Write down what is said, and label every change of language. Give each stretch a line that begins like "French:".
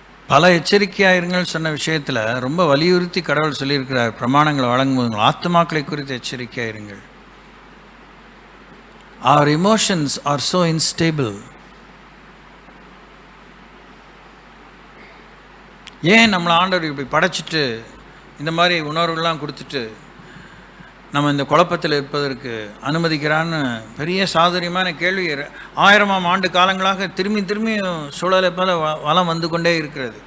Tamil: பல எச்சரிக்கையாயிருங்கள் சொன்ன விஷயத்தில் ரொம்ப வலியுறுத்தி கடவுள் சொல்லியிருக்கிறார். பிரமாணங்களை வழங்கும்போது ஆத்மாக்களை குறித்து எச்சரிக்கையாயிருங்கள்.
English: Our emotions are so unstable.
Tamil: ஏன் நம்மளை ஆண்டவர் இப்படி படைச்சிட்டு இந்த மாதிரி உணர்வுகள்லாம் கொடுத்துட்டு நம்ம இந்த குழப்பத்தில் இருப்பதற்கு அனுமதிக்கிறான்னு பெரிய சாதுரியமான கேள்வி 1000ஆம் ஆண்டு காலங்களாக திரும்பி திரும்பி சூழலை போல வளம் வந்து கொண்டே இருக்கிறது.